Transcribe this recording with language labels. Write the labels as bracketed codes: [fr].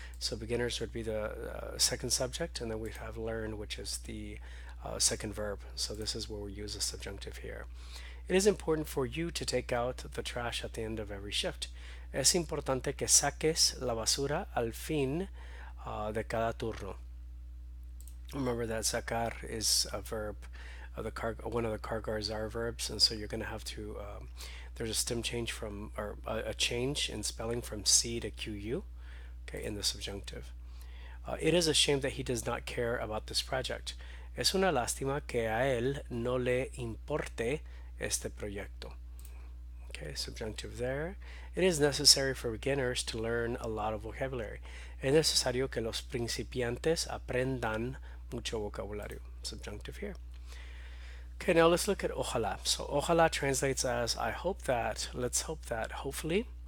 [en] So beginners would be the second subject, and then we have learn, which is the second verb. So this is where we use a subjunctive here. It is important for you to take out the trash at the end of every shift. [es] Es importante que saques la basura al fin de cada turno. [en] Remember that sacar is a verb, one of the cargars are verbs, and so you're going to have to, there's a stem change from, or a change in spelling from C to QU, okay, in the subjunctive. It is a shame that he does not care about this project. [es] Es una lástima que a él no le importe este proyecto. [en] Okay, subjunctive there. It is necessary for beginners to learn a lot of vocabulary. [es] Es necesario que los principiantes aprendan mucho vocabulario. [en] Subjunctive here. Okay, now let's look at ojalá. So ojalá translates as I hope that, let's hope that, hopefully.